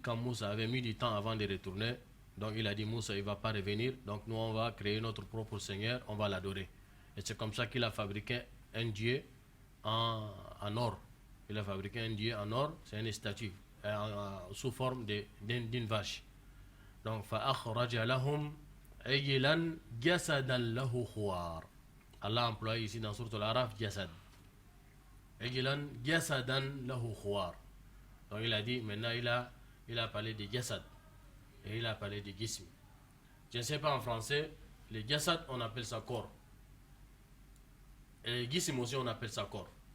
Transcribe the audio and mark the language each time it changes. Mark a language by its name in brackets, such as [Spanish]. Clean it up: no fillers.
[French] Quand Moussa avait mis du temps avant de retourner, donc il a dit Moussa il ne va pas revenir, donc nous on va créer notre propre Seigneur, on va l'adorer. Et c'est comme ça qu'il a fabriqué un dieu en or. Il a fabriqué un dieu en or, c'est une statue sous forme d'une vache. Donc [Arabic] فَأَخْرَجَ لَهُمْ عِجْلًا جَسَدًا لَهُ خُوَارٍ. [French] Allah a employé ici dans Sourate Al-Araf Jasad. [Arabic] عِجْلًا جَسَدًا لَهُ خُوَارٍ. [French] Donc il a dit, maintenant il a parlé de Jasad. Et il a parlé de Gism. Je ne sais pas en français, le Jasad on appelle ça corps. Et Gism aussi on appelle ça corps.